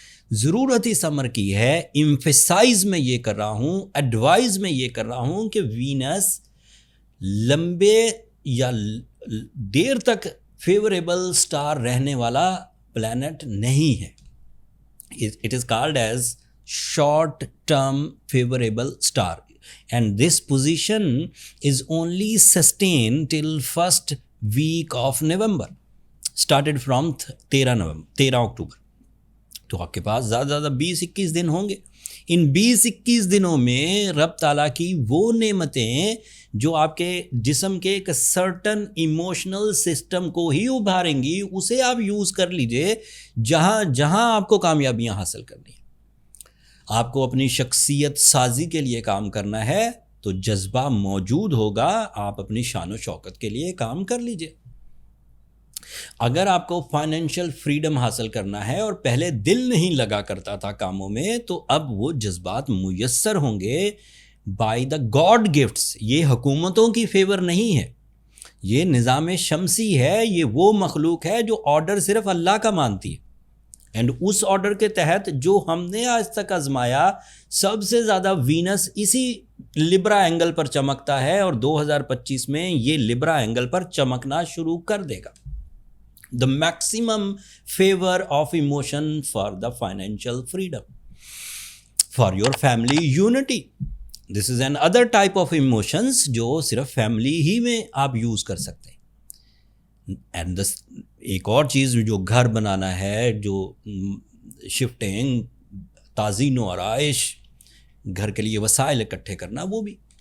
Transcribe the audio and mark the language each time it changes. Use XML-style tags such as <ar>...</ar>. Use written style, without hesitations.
<ur>ضرورت ہی سمر کی ہے. ایمفیسائز میں یہ کر رہا ہوں, ایڈوائز میں یہ کر رہا ہوں کہ وینس لمبے یا دیر تک فیوریبل سٹار رہنے والا پلانٹ نہیں ہے.</ur> <en>It is called as short term favorable star, and this position is only sustained till first week of November, started from 13 October.</en> <ur>تو آپ کے پاس زیادہ زیادہ 20-21 دن ہوں گے. ان 20-21 دنوں میں رب تعالیٰ کی وہ نعمتیں جو آپ کے جسم کے ایک سرٹن ایموشنل سسٹم کو ہی ابھاریں گی, اسے آپ یوز کر لیجئے جہاں جہاں آپ کو کامیابیاں حاصل کرنی ہیں. آپ کو اپنی شخصیت سازی کے لیے کام کرنا ہے تو جذبہ موجود ہوگا, آپ اپنی شان و شوکت کے لیے کام کر لیجئے. اگر آپ کو فائنینشیل فریڈم حاصل کرنا ہے اور پہلے دل نہیں لگا کرتا تھا کاموں میں, تو اب وہ جذبات میسر ہوں گے بائی دا گاڈ گفٹس. یہ حکومتوں کی فیور نہیں ہے, یہ نظام شمسی ہے. یہ وہ مخلوق ہے جو آرڈر صرف اللہ کا مانتی ہے, اینڈ اس آرڈر کے تحت جو ہم نے آج تک آزمایا, سب سے زیادہ وینس اسی لبرا اینگل پر چمکتا ہے, اور 2025 میں یہ لبرا اینگل پر چمکنا شروع کر دے گا.</ur> <en>The maximum favor of emotion for the financial freedom, for your family unity. This is another type of emotions</en> <ur>جو صرف فیملی ہی میں آپ یوز کر سکتے ہیں. اینڈ ایک اور چیز جو گھر بنانا ہے, جو شفٹنگ, تازین و آرائش, گھر کے لیے وسائل اکٹھے کرنا, وہ بھی.</ur>